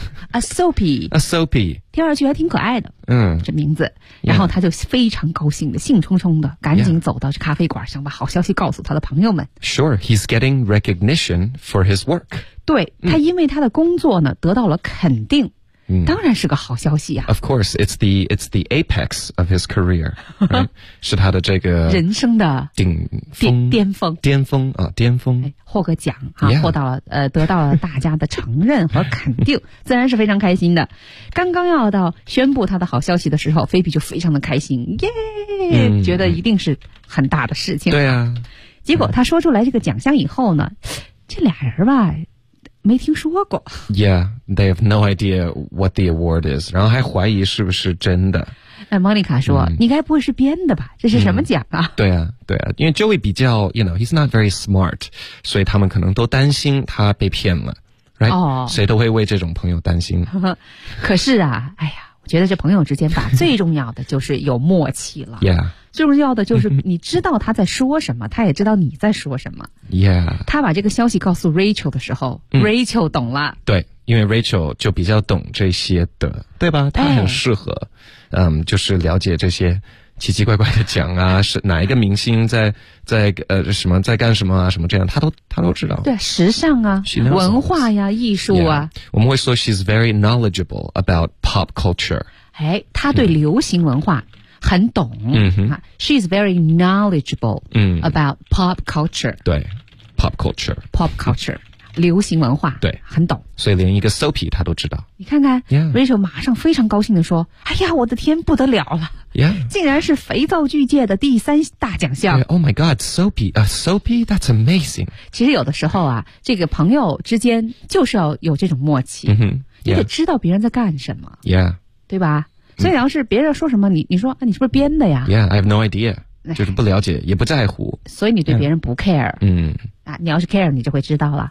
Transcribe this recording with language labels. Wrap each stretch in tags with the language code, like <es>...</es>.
<en>A Soapy.</en> <zh>听上去还挺可爱的。这名字。</zh> <en>Yeah.</en> <zh>然后他就非常高兴的兴冲冲的赶紧走到咖啡馆、</zh> <en>yeah.</en> <zh>想把好消息告诉他的朋友们。</zh> <en>Sure, he's getting recognition for his work.</en> <zh>对他因为他的工作呢得到了肯定。当然是个好消息啊。</zh> <en>Of course, it's the apex of his career,、right?</en> <zh>是他的这个人生的顶峰巅峰巅峰啊巅峰。获个奖啊、</zh> <en>yeah.</en> <zh>获到了得到了大家的承认和肯定自然是非常开心的。刚刚要到宣布他的好消息的时候菲比就非常的开心耶、觉得一定是很大的事情。对啊。结果他说出来这个奖项以后呢这俩人吧没听说过。</zh> <en>Yeah, they have no idea what the award is.</en> <zh>然后还怀疑是不是真的。 Monica 说、你该不会是编的吧这是什么奖啊、对啊对啊。因为</zh> <en>Joey</en> <zh>比较</zh> <en>you know, he's not very smart.</en> <zh>所以他们可能都担心他被骗了。</zh> <en>Right?、</en> <zh>谁都会为这种朋友担心。可是啊哎呀我觉得这朋友之间吧最重要的就是有默契了。</zh> <en>Yeah.</en> <zh>最重要的就是你知道他在说什么他也知道你在说什么</zh> <en>Yeah</en> <zh>他把这个消息告诉 Rachel 的时候、Rachel 懂了对因为 Rachel 就比较懂这些的对吧他很适合、就是了解这些奇奇怪怪的奖啊是哪一个明星在什么在干什么啊什么这样他都知道对时尚啊文化呀艺术啊、</zh> <en>yeah.</en> <zh>我们会说</zh> <en>She's very knowledgeable about pop culture</en> <zh>哎，他对流行文化、很懂、</zh> <en>She's very knowledgeable、about pop culture</en> <zh>对</zh> <en>pop culture</en> <zh>流行文化对很懂所以连一个 soapy 他都知道你看看、</zh> <en>yeah.</en> <zh>Rachel 马上非常高兴地说哎呀我的天不得了了、</zh> <en>yeah.</en> <zh>竟然是肥皂剧界的第三大奖项、</zh> <en>yeah. Oh my god soapy、soapy that's amazing</en> <zh>其实有的时候啊这个朋友之间就是要有这种默契、</zh> <en>yeah.</en> <zh>你得知道别人在干什么、</zh> <en>yeah.</en> <zh>对吧所以要是别人说什么你说、你是不是编的呀</zh> <en>Yeah, I have no idea</en> <zh>就是不了解也不在乎所以你对别人不 care、</zh> <en>yeah.</en> <zh>你要是 care 你就会知道了</zh>